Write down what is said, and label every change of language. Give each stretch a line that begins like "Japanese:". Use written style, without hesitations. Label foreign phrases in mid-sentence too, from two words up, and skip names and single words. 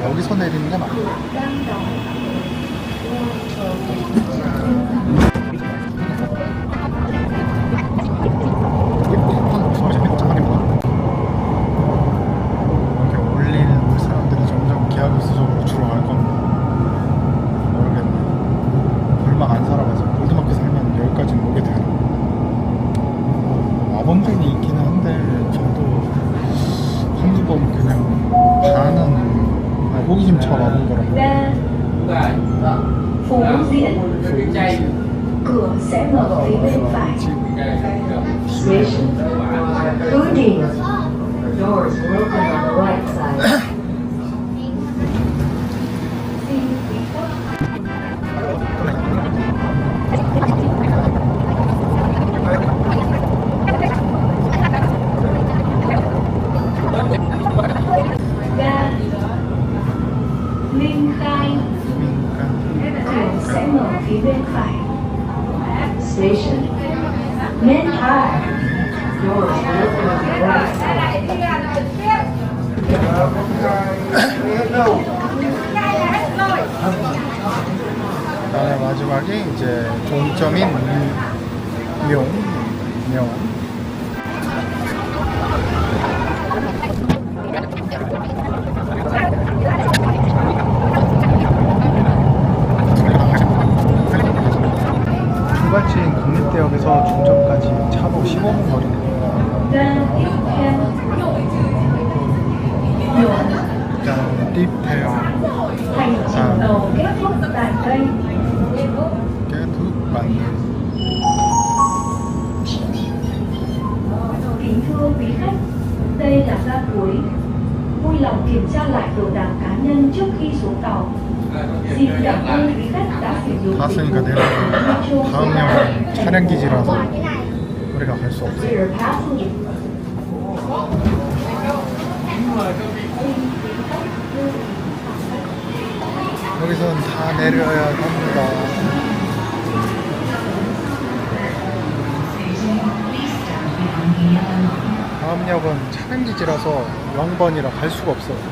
Korean: 여기서 내리는 게 낫겠다. 이렇게 올리는 사람들이 점점 기하급수적으로 줄어갈 겁니다. 모르겠네. 얼마 안 살아가지고 골드마크 살면 여기까지는 오게 되나? 마법들이 있기는 한데 저도 한두 번 그냥 반은 호기심차 와본 거라고.
Vietnamese: Phú Diễn. Cửa sẽ mở phía bên phải. Station. Cứ đi.
English: Doors will open on the right side.
Vietnamese: Ga Minh Khai. Cửa sẽ mở phía bên phải.
English: Station. Minh Khai. Doors will open on the right side.
Korean: 그다음에 마지막에 이제 종점인 명. 중간지인 국립대역에서 종점까지 차로 15분 거리입니다.
Vietnamese: Ga tiếp theo. Nhuận.
Korean: 일단 띠태요.
Vietnamese: Hành trình tàu kết thúc tại đây. 깨툭 Kính thưa quý khách, đây là ga cuối. Vui lòng kiểm tra lại đồ đạc cá nhân trước khi xuống tàu. Xin cảm ơn quý khách đã sử dụng
Korean: 다 쓰니까 내려가고 다음 역은 차량기지라서 우리가 갈 수 없어.
English: Dear passenger,
Korean: 여기서는 다 내려야 합니다. 다음 역은 차량기지라서 0번이라 갈 수가 없어요.